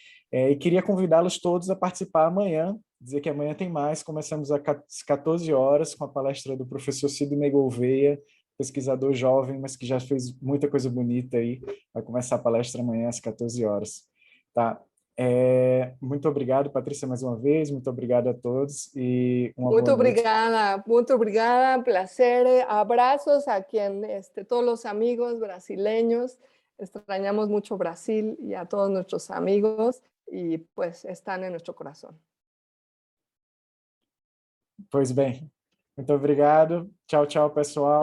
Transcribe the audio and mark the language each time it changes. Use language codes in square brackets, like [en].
[pt] E queria convidá-los todos a participar amanhã, dizer que amanhã tem mais, começamos às 14 horas com a palestra do professor Sidney Gouveia, pesquisador jovem, mas que já fez muita coisa bonita aí. Vai começar a palestra amanhã às 14 horas. Tá? Muito obrigado, Patrícia, mais uma vez. Muito obrigado a todos e uma boa noite. Muito obrigada, [es] placer. Abrazos a quien, todos los amigos brasileños. Extrañamos mucho Brasil y a todos nuestros amigos y pues están en nuestro corazón. [pt] Pois bem, Muito obrigado. Tchau, tchau, pessoal.